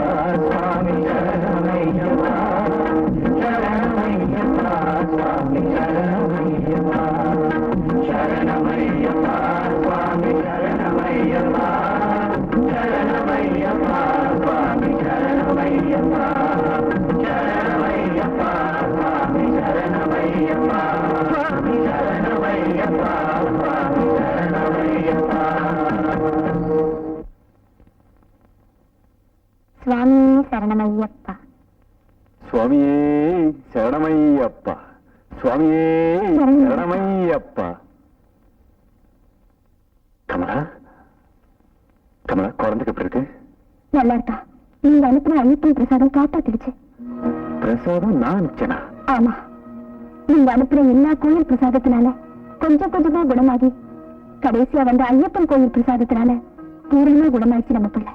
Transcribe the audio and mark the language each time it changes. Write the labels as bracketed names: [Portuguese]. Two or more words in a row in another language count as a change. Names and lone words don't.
[Sanskrit] स्वामी शरणमय्यप्पा शरणमय्यप्पा स्वामी शरणमय्यप्पा शरणमय्यप्पा स्वामी शरणमय्यप्पा शरणमय्यप्पा स्वामी शरणमय्यप्पा शरणमय्यप्पा स्वामी शरणमय्यप्पा स्वामी शरणमय्यप्पा स्वामी शरणमय्यप्पा स्वामी शरणमय्यप्पा स्वामिये शरणमय्यप्पा स्वामिये शरणमय्यप्पा [Tamil] கமலா கமலா குழந்தைக்கு எப்படி இருக்கு? நல்லா இருக்கா? நீங்க அனுப்பின ஐயப்பன் பிரசாதம் காப்பாத்திடுச்சு. பிரசாதம் நான் அனுப்பிச்சேனா? ஆமா, நீங்க அனுப்புற எல்லா கோயில் பிரசாதத்தினால கொஞ்சம் கொஞ்சமா குணமாகி கடைசியா வந்த ஐயப்பன் கோயில் பிரசாதத்தினால பூரணமா குணமாயிடுச்சு நம்ம பிள்ளை.